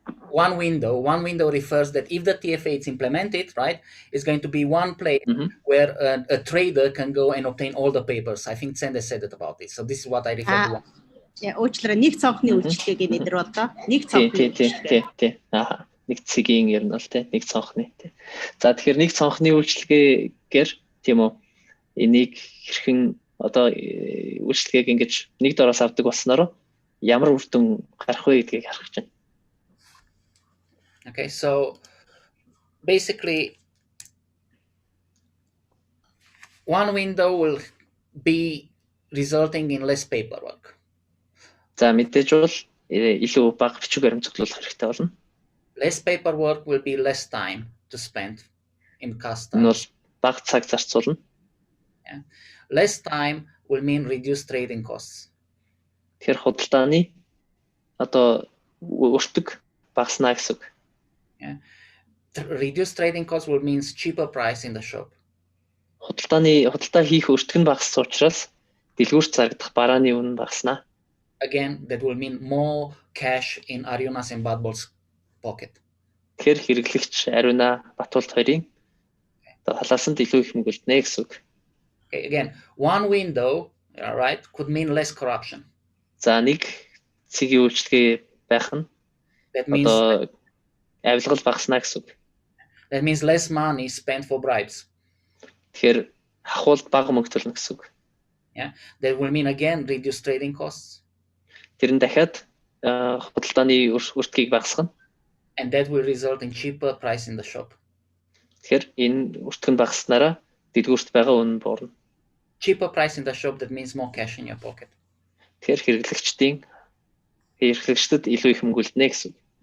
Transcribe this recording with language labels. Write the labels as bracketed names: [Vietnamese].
[English] One window refers that if the TFA is implemented, right, it's going to be one place where a trader can go and obtain all the papers. I think Sende said it about this. So this is what I refer to. [Mongolian] Уучлаарай, нэг цонхны үйлчлэгийг нэр болоо. Нэг цонхны. Тий. Нэг цэгийн ер нь бол тий, нэг цонхны тий. За тэгэхээр нэг цонхны үйлчлэгээр тийм үү? Энийг хэрхэн одоо үйлчлэгийг ингэж нэг дороос авдаг болсноор ямар үр дүн гарах вэ гэдгийг харах гэж байна. [English] Okay, so basically one window will be resulting in less paperwork. [Mongolian] За мэдээж бол илүү бага бичиг баримтжуулах хэрэгтэй болно. [English] Less paperwork will be less time to spend in customs. [Mongolian] Энэ бол бага цаг зарцуулна. [English] Yeah. Less time will mean reduced trading costs. [Mongolian] Тэгэхээр худалдааны одоо өртөг багаснаа гэсэн үг. [English] Yeah. Reduced trading costs will mean cheaper price in the shop. [Mongolian] Худалдаа хийх өртөг нь багассан учраас дэлгүүрт зарагдах барааны үнэ багаснаа. [English] Again, that will mean more cash in Arjuna's and Badbol's pocket. [Mongolian] Тэгэхээр хэрэглэгч Arjuna, Батболт хоёрын халаасанд илүү их мөнгө үлднэ гэсэн үг. [English] Okay, again, one window, right, could mean less corruption. [Mongolian] За нэг цэгийн үйлчлэгээ байх нь одоо авилгал багаснаа гэсэн үг. [English] That means less money spent for bribes. [Mongolian] Тэгэхээр хахуулд бага мөнгө төлнө гэсэн үг. [English] Yeah, that will mean again reduced trading costs. [Mongolian] Тэр нь дахиад худалдааны өртгийг багасгана. [English] And that will result in cheaper price in the shop. [Mongolian] Тэгэхээр энэ өртөг нь багаснараа дэлгүүрт байгаа үнэ буурна. [English] Cheaper price in the shop, that means more cash in your pocket. [Mongolian] Тэгэхээр хэрэглэгчдэд илүү их мөнгө үлднэ гэсэн үг.